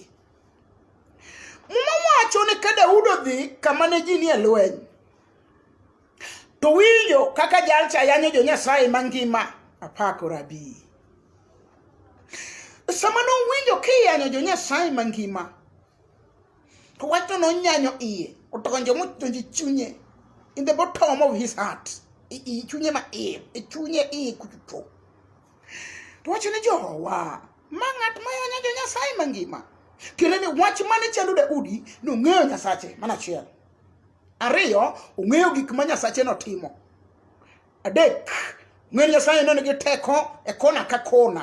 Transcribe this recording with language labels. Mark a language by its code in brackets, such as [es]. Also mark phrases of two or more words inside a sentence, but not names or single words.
[luo] Muma wacho ni ka Daudi odhi kama ne ji ni e lweny to winjo kaka jalcha yanyo jo Nyasaye mangima apako rabi. Sama no winjo kiyanyo jo Nyasaye mangima to wacho no nyanyo iye otonjo motonji chunye [en] in the bottom of his heart. [luo] Chunye ma chunye kuchucho. To wacho ni Jowa Mangat mayanya jo Nyasaye mangima. Kile ni wach mane chando Daudi no ng'eyo Nyasache mana chiel. Ariyo, ong'eyo gik ma Nyasache no timo. Adek, ng'eyo Nyasaye no nigi teko e kona ka kona.